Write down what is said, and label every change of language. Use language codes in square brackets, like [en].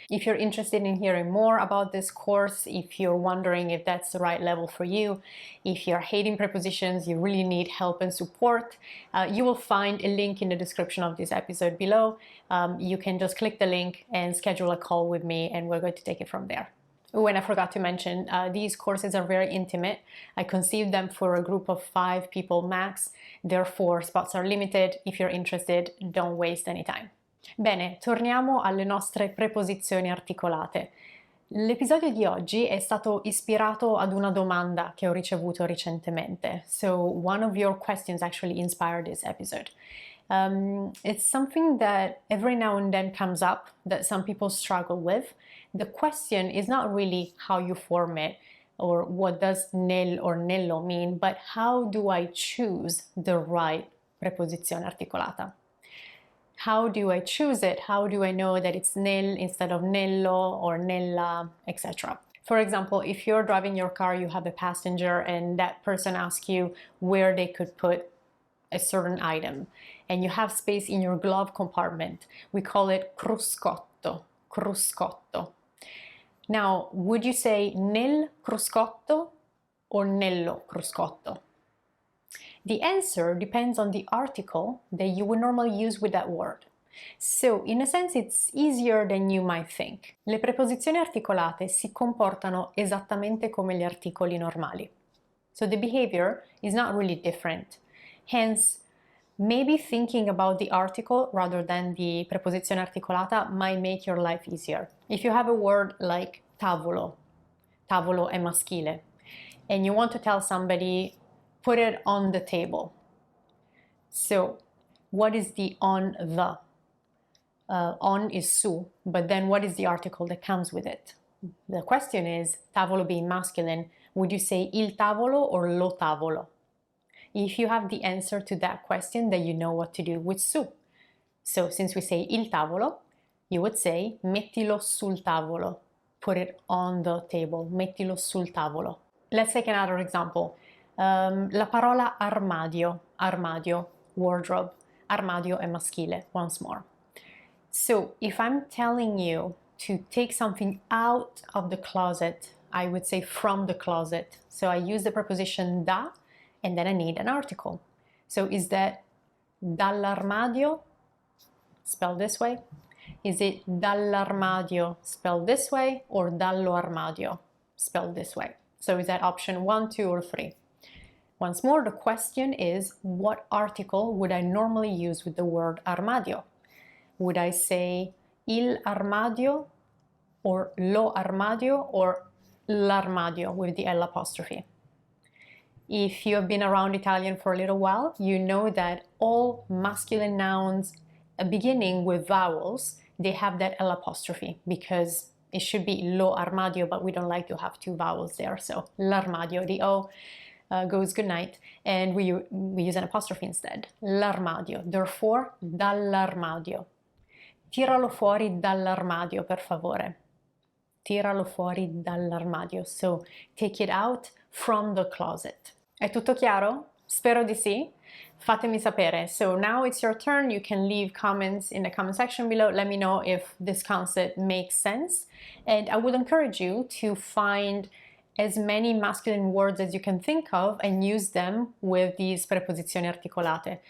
[en] If you're interested in hearing more about this course, if you're wondering if that's the right level for you, if you're hating prepositions, you really need help and support, you will find a link in the description of this episode below. You can just click the link and schedule a call with me, and we're going to take it from there. Oh, and I forgot to mention, these courses are very intimate. I conceived them for a group of 5 people max, therefore spots are limited. If you're interested, don't waste any time. [it] Bene, torniamo alle nostre preposizioni articolate. L'episodio di oggi è stato ispirato ad una domanda che ho ricevuto recentemente. [en] So one of your questions actually inspired this episode. It's something that every now and then comes up that some people struggle with. The question is not really how you form it or what does nel or nello mean, but how do I choose the right preposizione articolata? How do I choose it? How do I know that it's nel instead of nello or nella, etc.? For example, if you're driving your car, you have a passenger and that person asks you where they could put a certain item, and you have space in your glove compartment. We call it cruscotto, cruscotto. Now, would you say nel cruscotto or nello cruscotto? The answer depends on the article that you would normally use with that word. So, in a sense, it's easier than you might think. [it] Le preposizioni articolate si comportano esattamente come gli articoli normali. [en] So the behavior is not really different. Hence, maybe thinking about the article rather than the preposizione articolata might make your life easier. If you have a word like tavolo, [it] tavolo è maschile, [en] and you want to tell somebody, put it on the table. So, what is the on the? On is su, but then what is the article that comes with it? The question is, tavolo being masculine, would you say il tavolo or lo tavolo? If you have the answer to that question, then you know what to do with su. So since we say il tavolo, you would say [it] mettilo sul tavolo. [en] Put it on the table. [it] Mettilo sul tavolo. [en] Let's take another example. [it] La parola armadio, armadio, wardrobe. Armadio è maschile, [en] once more. So if I'm telling you to take something out of the closet, I would say from the closet. So I use the preposition da, and then I need an article. So is that dall'armadio, spelled this way? Is it dall'armadio, spelled this way, or dallo armadio, spelled this way? So is that option 1, 2, or 3? Once more, the question is, what article would I normally use with the word armadio? Would I say il armadio, or lo armadio, or l'armadio with the L apostrophe? If you have been around Italian for a little while, you know that all masculine nouns beginning with vowels, they have that L apostrophe because it should be lo armadio, but we don't like to have 2 vowels there. So l'armadio, the O goes good night, and we use an apostrophe instead. L'armadio. Therefore, [it] dall'armadio. Tiralo fuori dall'armadio, per favore. Tiralo fuori dall'armadio. [en] So, take it out from the closet. [it] È tutto chiaro? Spero di sì. Fatemi sapere. [en] So now it's your turn. You can leave comments in the comment section below. Let me know if this concept makes sense. And I would encourage you to find as many masculine words as you can think of and use them with these preposizioni articolate.